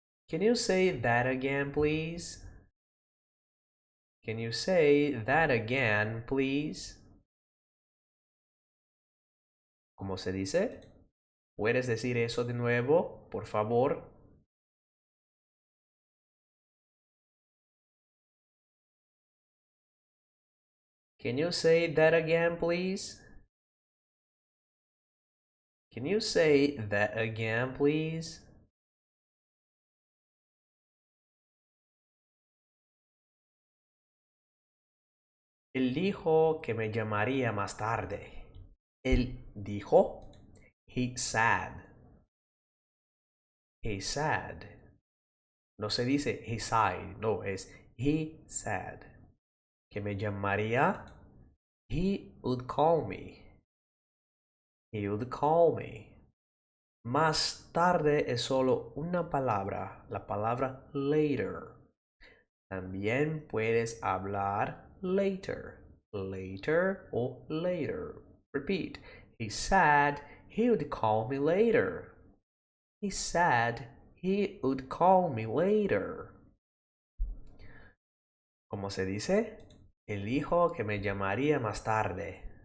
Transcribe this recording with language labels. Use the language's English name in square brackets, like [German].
[English] Can you say that again, please? Can you say that again, please? [Spanish] ¿Cómo se dice? ¿Puedes decir eso de nuevo, por favor? [English] Can you say that again, please? Can you say that again, please? [Spanish] Él dijo que me llamaría más tarde. Él dijo, [English] he said. He said. [Spanish] No se dice [English] he said, [Spanish] no, es he said. Que me llamaría, [English] he would call me. He would call me. [Spanish] Más tarde es solo una palabra, la palabra later. También puedes hablar later, later o later. [English] Repeat. He said he would call me later. He said he would call me later. [Spanish] ¿Cómo se dice? Él dijo que me llamaría más tarde.